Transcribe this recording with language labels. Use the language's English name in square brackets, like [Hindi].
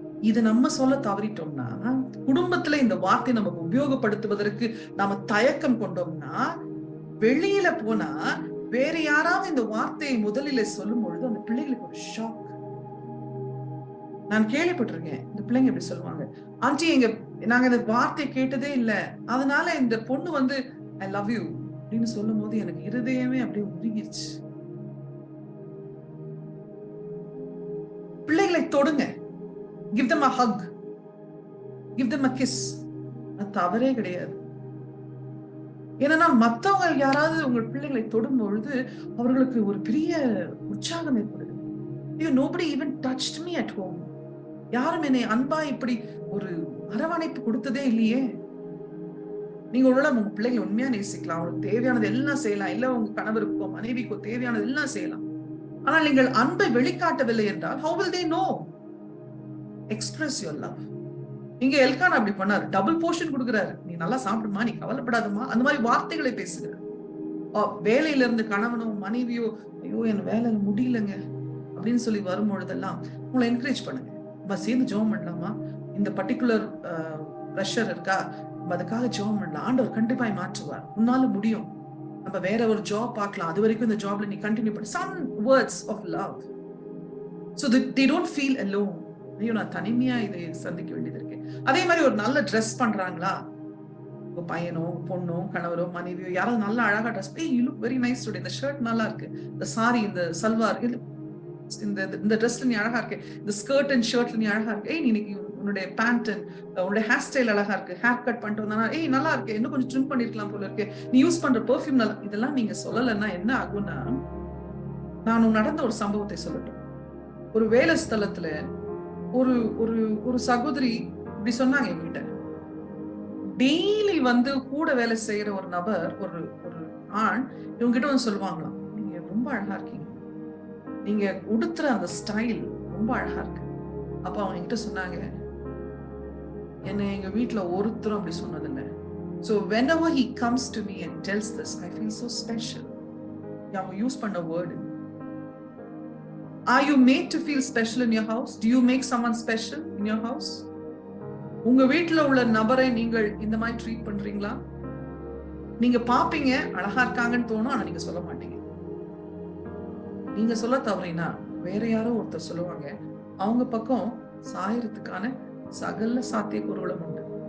[Tamil] இது நம்ம சொல்ல தவறிட்டோம்னா, குடும்பத்துல இந்த வார்த்தை நமக்கு உபயோகப்படுத்துவதற்கு நாம தயக்கம் கொண்டோம்னா, வெளியில போனா வேற யாராவது இந்த வார்த்தையை முதலில சொல்லும் பொழுது அந்த பிள்ளைகளுக்கு ஒரு ஷாக். நான் கேள்விப்பட்டிருக்கேன், இந்த பிள்ளைங்க இப்படி சொல்லுவாங்க, ஆண்டி நாங்க இந்த வார்த்தை கேட்டதே இல்லை, அதனால இந்த பொண்ணு வந்து [English] I love you [Tamil] அப்படின்னு சொல்லும் போது எனக்கு இருதயமே அப்படியே உருகிருச்சு. பிள்ளைகளை தொடுங்க, [English] give them a hug, give them a kiss. [Tamil] அது தவறே கிடையாது. ஏன்னா மத்தவங்க யாராவது உங்கள் பிள்ளைகளை தொடும் பொழுது அவர்களுக்கு ஒரு பெரிய உற்சாகம் ஏற்படுது. [English] nobody even touched me at home. [Tamil] யாரும் என்னை அன்பா இப்படி ஒரு அரவணைப்பு கொடுத்ததே இல்லையே. நீங்க உங்க பிள்ளைகளை உண்மையா நேசிக்கலாம், அவங்களுக்கு தேவையானது எல்லாம் செய்யலாம், இல்ல உங்க கணவருக்கோ மனைவிக்கோ தேவையானது எல்லாம் செய்யலாம். ஆனால் நீங்கள் அன்பை வெளிக்காட்டவில்லை என்றால் [English] how will they know? Express your love. [Tamil] இங்க எல்கானா அப்படி பண்ணாரு, டபுள் போர்ஷன் கொடுக்குறாரு. நீ நல்லா சாப்பிடுமா, நீ கவலைப்படாதமா, அந்த மாதிரி வார்த்தைகளை பேசுகிறார். வேலையில இருந்து கணவனோ மனைவியோ ஐயோ என் வேலை முடியலங்க அப்படின்னு சொல்லி வரும் பொழுதெல்லாம் உங்களை என்கரேஜ் பண்ணுங்க. நம்ம சேர்ந்து ஜெபம் பண்ணலாமா, இந்த பர்டிகுலர் ப்ரெஷர் இருக்கா, நம்ம அதுக்காக ஜெபம் பண்ணலாம், ஆண்டவர் கண்டிப்பாய் மாற்றுவார், உன்னால முடியும், நம்ம வேற ஒரு ஜாப் பார்க்கலாம், அது வரைக்கும் இந்த ஜாப்ல நீ கண்டினியூ பண்ணு. [English] Some words of love so that they don't feel alone. [Tamil] ஐயோ நான் தனிமையா இதை சந்திக்க வேண்டியது இருக்கு. அதே மாதிரி ஒரு நல்ல ட்ரெஸ் பண்றாங்களா, உங்க பையனோ பொண்ணோ கணவரோ மனைவியோ யாராவது நல்லா அழகா dress, [English] you look very nice today, [Tamil] இந்த ஷர்ட் நல்லா இருக்கு, இந்த சாரி இந்த சல்வார் இந்த ட்ரெஸ்ல நீ அழகா இருக்கு, இந்த ஸ்கர்ட் அண்ட் ஷர்ட்ல நீ அழகா இருக்கு, நீ இன்னைக்கு உன்னுடைய பேண்ட், உன்னுடைய ஹேர் ஸ்டைல் அழகா இருக்கு, ஹேர் கட் பண்ணிட்டு வந்தா ஏய் நல்லா இருக்கு, இன்னும் கொஞ்சம் ட்ரிம் பண்ணிருக்கலாம் போல இருக்கு, நீ யூஸ் பண்ற பெர்ஃப்யூம் நல்லா, இதெல்லாம் நீங்க சொல்லலைன்னா என்ன ஆகும்னா, நான் நடந்த ஒரு சம்பவத்தை சொல்லட்டும். ஒரு வேலை ஸ்தலத்துல ஒரு ஒரு ஒரு சகோதரி இப்படி சொன்னாங்க என்கிட்ட. டெய்லி வந்து கூட வேலை செய்யற ஒரு நபர், ஒரு ஒரு ஆண் இவங்க கிட்ட வந்து சொல்லுவாங்களாம், நீங்க ரொம்ப அழகா இருக்கீங்க, நீங்க உடுத்துற அந்த ஸ்டைல் ரொம்ப அழகா இருக்கு. அப்ப அவங்க என்கிட்ட சொன்னாங்க, என்ன எங்க வீட்டுல ஒருத்தரும் அப்படி சொன்னதில்லை. [English] So whenever he comes to me and tells this, I feel so special. [Tamil] அவங்க யூஸ் பண்ண word. [English] Are you made to feel special in your house? Do you make someone special in your house? [Tamil] உங்க வீட்டுல உள்ள நபரை நீங்கள் இந்த மாதிரி treat பண்றீங்களா? நீங்க பாப்பீங்க அழகா இருக்காங்கன்னு தோணும், ஆனா நீங்க சொல்ல மாட்டீங்க. நீங்க சொல்ல தவறினா வேற யாரோ ஒருத்தர் சொல்லுவாங்க, அவங்க பக்கம் சாயறதுக்கான சகல சாத்தியக்கூறுகளும் உண்டு.